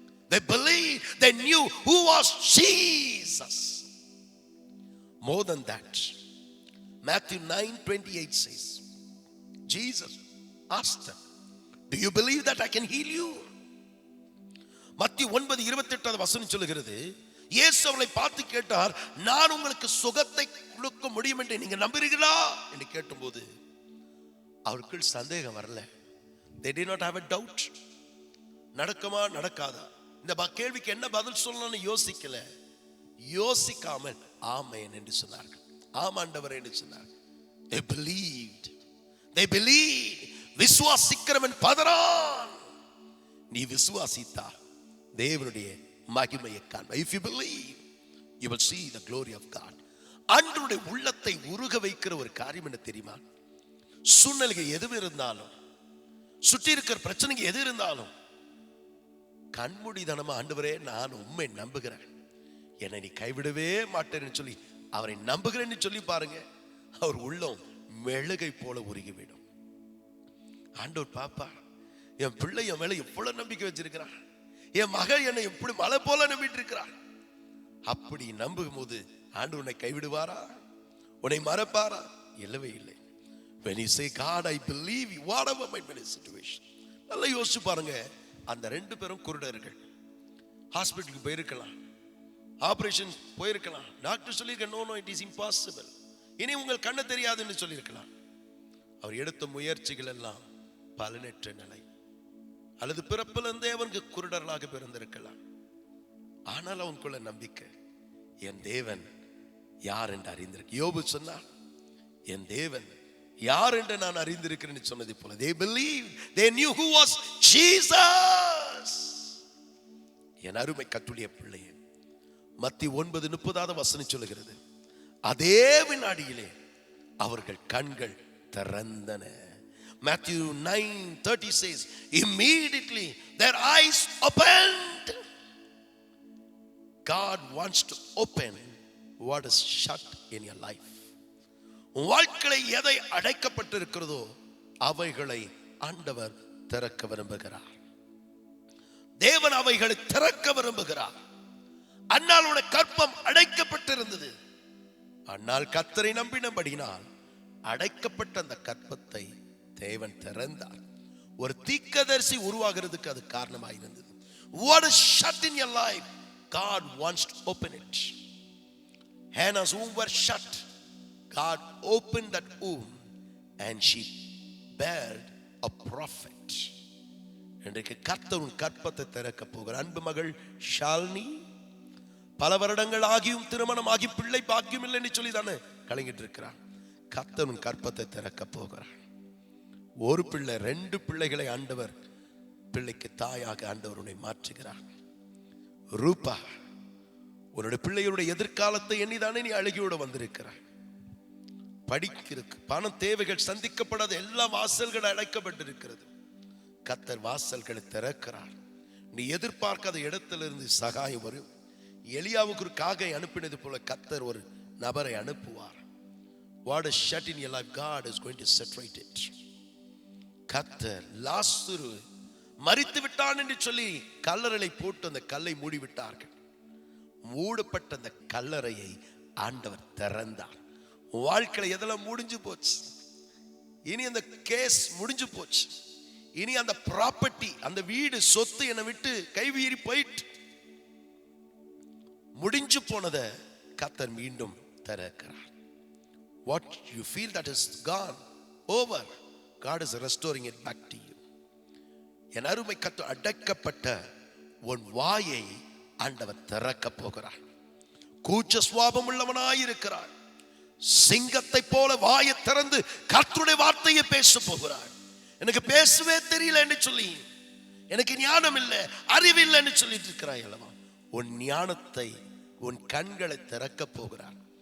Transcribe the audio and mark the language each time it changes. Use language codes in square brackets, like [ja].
[en] They believed, they knew who was Jesus. More than that, Matthew 9:28 says, Jesus asked them, do you believe that I can heal you? [ta] மத்திய 9:28 வசனம் சொல்லுகிறது, இயேசு அவர்களை பார்த்து கேட்டார், நான் உங்களுக்கு சுகத்தை கொடுக்க முடியும் என்று நீங்க நம்புறீங்களா என்று கேட்டபோது அவருக்கு சந்தேகம் வரல. [en] They did not have a doubt. [ta] நடக்குமா நடக்காதா, இந்த கேள்விக்கு என்ன பதில் சொல்லணும்னு யோசிக்கல. யோசிக்காமல் ஆமென் என்று சொன்னார்கள். ஆமாண்டவர் என்று சொன்னார்கள். [en] They believed. They believed. [ta] விசுவாசிக்கிறவன் பதறான். நீ விசுவாசித்தா தேவனுடைய மகிமையை காண்ப. [en] If you believe, you will see the glory of God. [ta] அன்றைய உள்ளத்தை உருக வைக்கிற ஒரு காரியம் என்ன தெரியுமா? சூழ்நிலைகள் எது இருந்தாலும், சுற்றி இருக்கிற பிரச்சனைக்கு எது இருந்தாலும், கண்மூடிதனமா ஆண்டவரே நான் உம்மை நம்புகிறேன், என்னை நீ கைவிடவே மாட்டேன்னு சொல்லி அவரை நம்புகிறேன்னு சொல்லி பாருங்க, அவர் உள்ளம் மெழுகை போல உருகிவிடும். ஆண்டவர் பாப்பா, என் பிள்ளை என் மேல எவ்வளவு நம்பிக்கை வச்சிருக்கிறான், என் மகள் என்னை எப்படி மலை போல நம்பிட்டு இருக்கிறான். அப்படி நம்பும் போது ஆண்டவர் உன்னை கைவிடுவாரா, உன்னை மறப்பாரா? இல்லவே இல்லை. [en] When you say God I believe you, whatever might be the situation. [ta] நல்லா யோசிச்சு பாருங்க. அந்த 2 பேரும் குருடர்கள், ஹாஸ்பிட்டலுக்கு போயிருக்கலாம், ஆபரேஷன் போயிருக்கலாம், டாக்டர் சொல்லியிருக்க [en] no it is impossible, [ta] இனி உங்கள் கண்ணு தெரியாதுன்னு சொல்லியிருக்கலாம். அவர் எடுத்த முயற்சிகள் எல்லாம் பலனற்ற நிலை, அல்லது பிறப்பிலிருந்தே அவனுக்கு குருடர்களாக பிறந்திருக்கலாம். ஆனால் அவனுக்குள்ள நம்பிக்கை, என் தேவன் யார் என்று அறிந்திருக்கு. யோபு சொன்னார், என் தேவன் யார் என்று நான் அறிந்திருக்கிறேன் சொன்னதை போல [en] they believed, they knew who was Jesus. [ta] என் அருமை கர்த்தருடைய பிள்ளையே, மத்தேயு 9:30 சொல்லுகிறது, அதே வினாடியிலே அவர்கள் கண்கள் திறந்தன. [en] Matthew 9:30 says, immediately their eyes opened. God wants to open what is shut in your life. [ta] வாழ்க்கையில் எதை அடைக்கப்பட்டிருக்கிறதோ அவைகளை ஆண்டவர் திறக்க விரும்புகிறார். தேவன் அவைகளை திறக்க விரும்புகிறார். அன்னாளுடைய கற்பம் அடைக்கப்பட்டிருந்தது. அன்னால் கர்த்தரை நம்பினபடினால் அடைக்கப்பட்ட அந்த கற்பத்தை தேவன் திறந்தார். ஒரு தீர்க்கதரிசி உருவாகிறதுக்கு அது காரணமாக இருந்தது. [en] What is shut in your life, God wants to open it. Hannah's womb were shut. God opened that womb and she bare a prophet. [ta] இன்றைக்கு கர்த்தர் உன் கற்பத்தை திறக்க போகிறார். அன்பு மகள் ஷாலினி, பல வருடங்கள் ஆகியும் திருமணமாகி பிள்ளை பாக்கியம் இல்லை என்று சொல்லி தானே கலங்கிட்டு இருக்கிறார். கர்த்தர் உன் கற்பத்தை திறக்க போகிறார். ஒரு பிள்ளை 2 பிள்ளைகளை ஆண்டவர், பிள்ளைக்கு தாயாக ஆண்டவர் உன்னை மாற்றுகிறார். ரூபா, உன்னுடைய பிள்ளைகளுடைய எதிர்காலத்தை எண்ணிதானே நீ அழுகியோட வந்திருக்கிறாய். படிக்கிறதுக்கு பணம் தேவைகள் சந்திக்கப்படாத எல்லா வாசல்கள் அடைக்கப்பட்டிருக்கிறது. கர்த்தர் வாசல்களை திறக்கிறார். நீ எதிர்பார்க்காத இடத்திலிருந்து சகாயம் வரும். எலியாவுக்கு ஒரு காகை அனுப்பினது போல கர்த்தர் ஒரு நபரை அனுப்புவார். [en] What is shut in your life, God is going to set right it. [ta] கர்த்தர் லாசரு மரித்து விட்டான் என்று சொல்லி கல்லறையை போட்டு அந்த கல்லை மூடி விட்டார்கள். மூடப்பட்ட அந்த கல்லறையை ஆண்டவர் திறந்தார். வாழ்க்கையில எதெல்லாம் முடிஞ்சு போச்சு, இனி அந்த கேஸ் முடிஞ்சு போச்சு, இனி அந்த ப்ராப்பர்ட்டி, அந்த வீடு சொத்து என்னை விட்டு கைவீறி போயிட்டு முடிஞ்சு போனதை கர்த்தர் மீண்டும் திறக்கிறார். [en] What you feel that is gone, over, God is restoring it back to you. [ta] என் அருமை கர்த்தர், அடக்கப்பட்ட உன் வாயை ஆண்டவர் திறக்க போகிறார். கூச்ச சுவாபம் உள்ளவனாயிருக்கிறார். சிங்கத்தை போல வாயை திறந்து கர்த்தருடைய வார்த்தையை பேச போகிறார். எனக்கு பேசவே தெரியல என்று சொல்லி, எனக்கு ஞானம் இல்லை, அறிவு இல்லைன்னு சொல்லிட்டு இருக்கிறாய் அல்லவா, உன் ஞானத்தை, உன் கண்களை திறக்க போகிறார்.